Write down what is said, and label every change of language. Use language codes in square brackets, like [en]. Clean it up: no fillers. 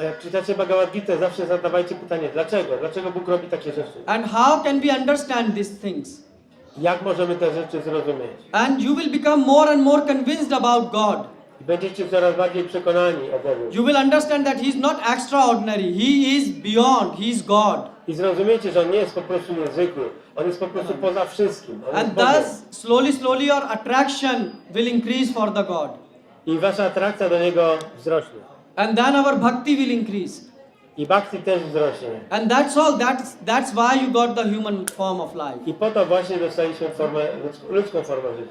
[pl] A jak czytacie Bhagavad Gita, zawsze zadawajcie pytanie, dlaczego? Dlaczego Bóg robi takie rzeczy? [en] And how can we understand these things? [pl] Jak możemy te rzeczy zrozumieć? [en] And you will become more and more convinced about God. [pl] I będziecie coraz bardziej przekonani o Bogu. [en] You will understand that He is not extraordinary. He is beyond. He is God. [pl] I zrozumiecie, że On nie jest po prostu niezwykły. On jest po prostu poza wszystkim. On [en] And [pl] jest Bogiem. [en] thus, slowly your attraction will increase for the God. [pl] I wasza atrakcja do Niego wzrośnie. [en] And then our bhakti will increase. [pl] I bhakti też wzrośnie. [en] And that's all. That's why you got the human form of life. [pl] I po to właśnie dostaliśmy formę, ludzką formę życia.